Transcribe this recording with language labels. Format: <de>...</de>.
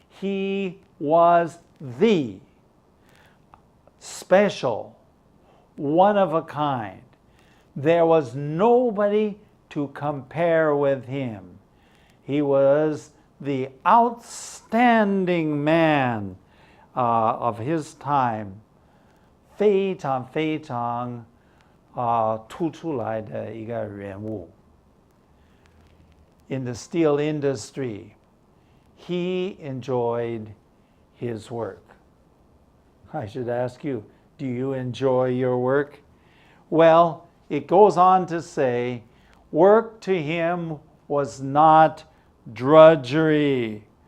<en>He was the special, one of a kind. There was nobody to compare with him. He was the outstanding man of his time.</en> <zh>非常非常突出来的一个人物。</zh> <en>In the steel industry, he enjoyed his work. I should ask you, do you enjoy your work? Well, it goes on to say, work to him was not drudgery.</en>